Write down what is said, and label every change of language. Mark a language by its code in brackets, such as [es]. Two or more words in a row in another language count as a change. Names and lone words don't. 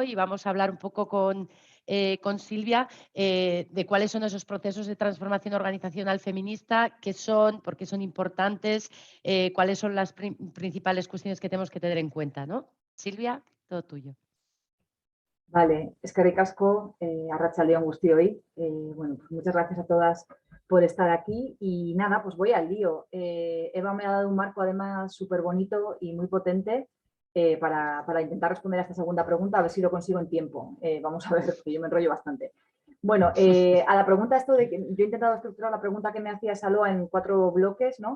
[es] Y vamos a hablar un poco con Silvia de cuáles son esos procesos de transformación organizacional feminista, qué son, por qué son importantes, cuáles son las principales cuestiones que tenemos que tener en cuenta, ¿no? Silvia, todo tuyo. Vale, [eu] eskerrik asko, arratsaldeon guztioi. [es] Bueno, pues muchas gracias a todas por estar aquí y nada, pues voy al lío. Eva me ha dado un marco además súper bonito y muy potente para intentar responder a esta segunda pregunta, a ver si lo consigo en tiempo. Vamos a ver, porque yo me enrollo bastante. Bueno, a la pregunta esto de que yo he intentado estructurar la pregunta que me hacía Saloa en 4 bloques, ¿no?